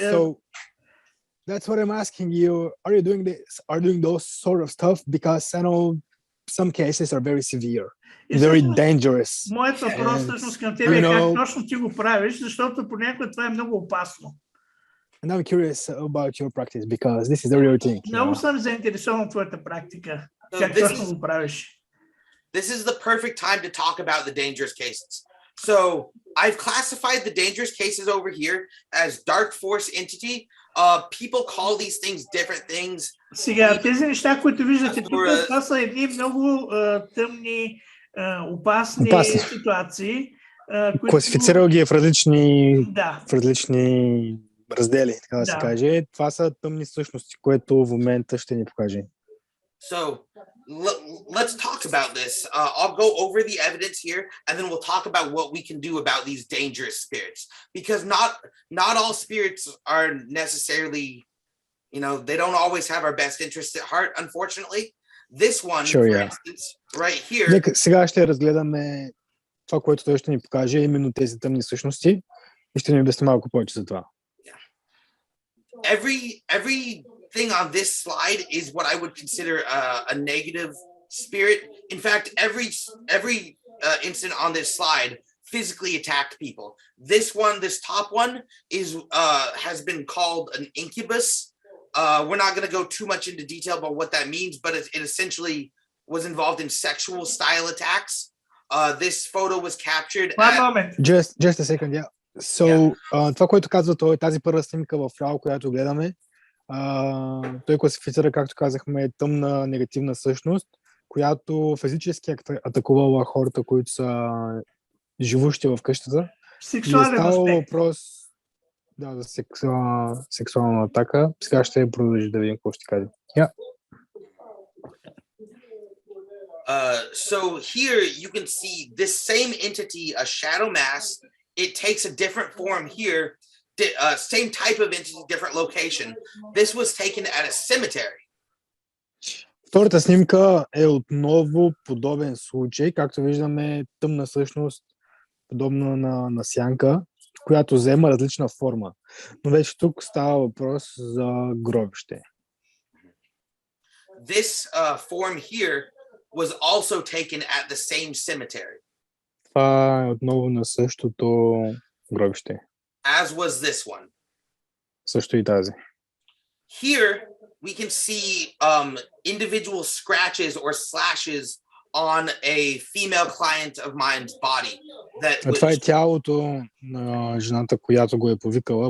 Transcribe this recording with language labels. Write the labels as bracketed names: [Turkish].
[English] So that's what I'm asking you. Are you doing those sort of stuff? Because I know some cases are very severe, very dangerous. [Bulgarian] Моят въпрос всъщност към тебе е как точно ти го правиш, защото понякога това е много опасно. [English] And I'm curious about your practice because this is the real thing. [Bulgarian] Много съм заинтересован от твоята практика. Как точно го правиш? [English] This is the perfect time to talk about the dangerous cases. So I've classified the dangerous cases over here as dark force entity. People call these things different things. [Bulgarian] Сега, тези неща, които виждате тук, това са едни много тъмни, опасни ситуации. Класифицирал ги в различни раздели, така да се каже. Това са тъмни същности, което в момента ще ни покаже. [English] So let's talk about this. I'll go over the evidence here, and then we'll talk about what we can do about these dangerous spirits. Because not all spirits are necessarily, they don't always have our best interests at heart, unfortunately. This one, for instance, right here. [Bulgarian] Сега ще разгледаме това, което той ще ни покаже, именно тези тъмни същности, и ще ни обясни малко повече за това. [English] Everything on this slide is what I would consider a negative spirit. In fact, every incident on this slide physically attacked people. This top one has been called an incubus. We're not going to go too much into detail about what that means, but it essentially was involved in sexual style attacks. This photo was captured. One moment. Just a second, yeah. [Bulgarian] So, това, което казва той, тази първа снимка в ляво, която гледаме, той класифицира, както казахме, тъмна негативна същност, която физически атакувала хората, които са живущи в къщата. Сексуален аспект. Въпрос за сексуална атака. Сега ще продължи да видим какво ще каже. [English] Yeah. So here you can see this same entity, a shadow mass. It takes a different form here, same type of entity, different location. This was taken at a cemetery. [Bulgarian] Втората снимка е отново подобен случай, както виждаме тъмна същност, подобна на сянка, която взема различна форма. Но вече тук става въпрос за гробище. [English] This form here was also taken at the same cemetery. [Bulgarian] Това е отново на същото гробище. [English] As was this one. [Bulgarian] Също и тази. [English] Here we can see individual scratches or slashes on a female client of mine's body. [Bulgarian] Това е тялото на жената, която го е повикала.